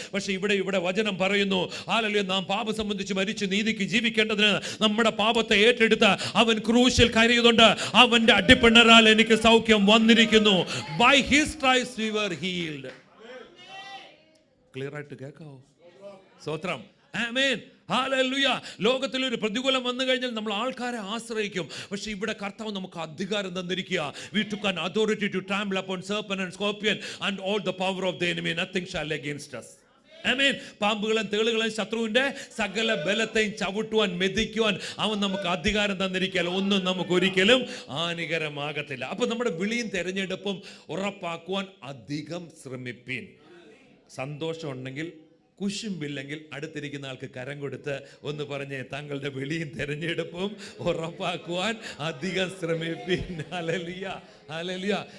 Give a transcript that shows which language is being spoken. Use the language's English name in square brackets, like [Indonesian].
[Malayalam] പക്ഷേ ഇവിടെ വചനം പറയുന്നു, ഹല്ലേലൂയ, നാം പാപം സംബന്ധിച്ച് മരിച്ച് നീതിക്ക് ജീവിക്കേണ്ടതിന് നമ്മുടെ പാപത്തെ ഏറ്റെടുത്ത് അവൻ ക്രൂശിൽ കയറിയതുകൊണ്ട് അവന്റെ അടിപ്പിണരാൽ എനിക്ക് സൗഖ്യം വന്നിരിക്കുന്നു. [English] By his stripes we were healed. [Malayalam] Clear ആയിട്ട് കേൾക്കാവോ? സ്തോത്രം. ആമേൻ. ഹല്ലേലൂയ. ലോകത്തിലൊരു പ്രതികൂലം വന്നു കഴിഞ്ഞാൽ നമ്മൾ ആൾക്കാരെ ആശ്രയിക്കും. പക്ഷേ ഇവിടെ കർത്താവ് നമുക്ക് അധികാരം തന്നിരിക്കുക. [English] We took an authority to trample upon serpent and scorpion and all the power of the enemy. Nothing shall against us. [Malayalam] ആമേൻ. പാമ്പുകളും തേളുകളും ശത്രുവിന്റെ സകല ബലത്തെയും ചവിട്ടുവാൻ, മെതിക്കുവാൻ അവൻ നമുക്ക് അധികാരം തന്നിരിക്കാൻ ഒന്നും നമുക്ക് ഒരിക്കലും ഹാനികരമാകത്തില്ല. അപ്പൊ നമ്മുടെ വിളിയും തെരഞ്ഞെടുപ്പും ഉറപ്പാക്കുവാൻ അധികം ശ്രമിപ്പീൻ. സന്തോഷം ഉണ്ടെങ്കിൽ, കുശുമ്പില്ലെങ്കിൽ അടുത്തിരിക്കുന്ന ആൾക്ക് കരം കൊടുത്ത് ഒന്ന് പറഞ്ഞേ, താങ്കളുടെ വിളിയും തെരഞ്ഞെടുപ്പും ഉറപ്പാക്കുവാൻ അധികം ശ്രമിപ്പിൻ. ഹല്ലേലൂയ. ഹല്ലേലൂയ.